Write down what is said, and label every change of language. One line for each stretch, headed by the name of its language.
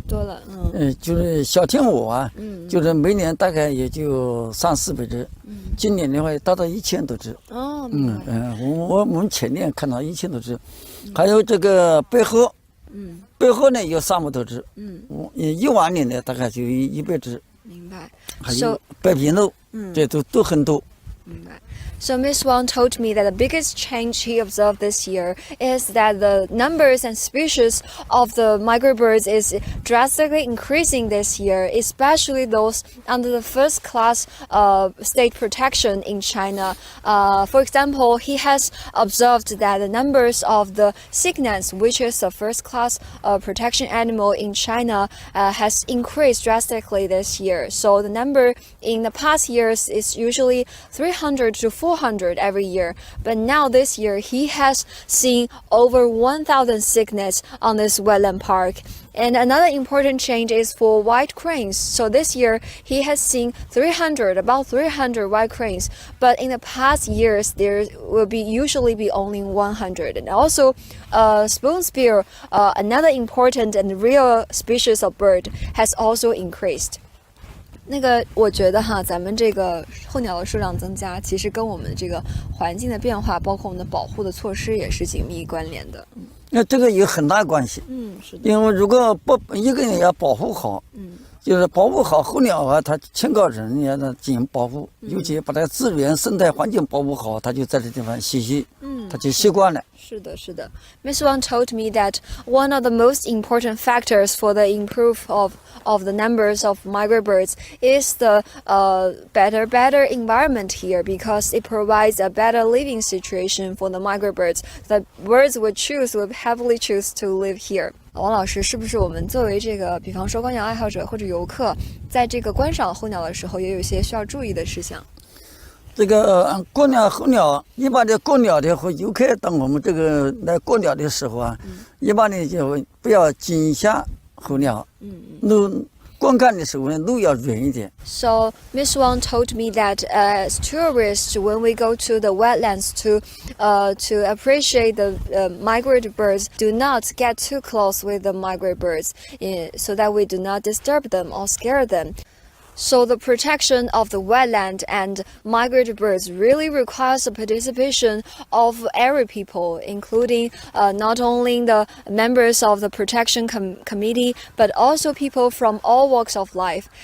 Chinese: 多了，就是小天鹅啊，就是每年大概也就300-400只，今年的话达到1000多只。我们前年看到1000多只，还有这个白鹤，白鹤呢有300多只，一往年呢大概就100只。明白。还有白皮鹭，这都很多。明白。
English: So Miss Wang told me that the biggest change he observed this year is that the numbers and species of the migratory birds is drastically increasing this year, especially those under the first class state protection in China. For example, he has observed that the numbers of the cygnets, which is the first class protection animal in China, has increased drastically this year. So the number in the past years is usually 300 to 400 every year, but now this year he has seen over 1,000 cygnets on this wetland park. And another important change is for white cranes. So this year he has seen about 300 white cranes, but in the past years there will usually be only 100. And also spoon sparrow, another important and real species of bird, has also increased.
Chinese: 我觉得哈，咱们这个候鸟的数量增加，其实跟我们这个环境的变化，包括我们的保护的措施也是紧密关联的。那这个有很大关系。是的。因为如果一个人要保护好，就是保护好候鸟啊，它请个人要进行保护，尤其把它资源生态环境保护好，它就在这地方栖息，它就习惯了。是的，是的。
English: Miss Wang told me that one of the most important factors for the improve of the numbers of migratory birds is the better environment here, because it provides a better living situation for the migratory birds. The birds would heavily choose to live here.
Chinese: 王老师，是不是我们作为这个，比方说观鸟爱好者或者游客，在这个观赏候鸟的时候，也有一些需要注意的事项？这个观鸟候鸟，一般的观鸟的和游客，当我们这个来观鸟的时候啊，一般的就不要惊吓候鸟，观看的时候呢，路要远一点。
English: So Miss Wang told me that as tourists, when we go to the wetlands to appreciate the migratory birds, do not get too close with the migratory birds, so that we do not disturb them or scare them. So the protection of the wetland and migratory birds really requires the participation of every people, including not only the members of the protection committee, but also people from all walks of life.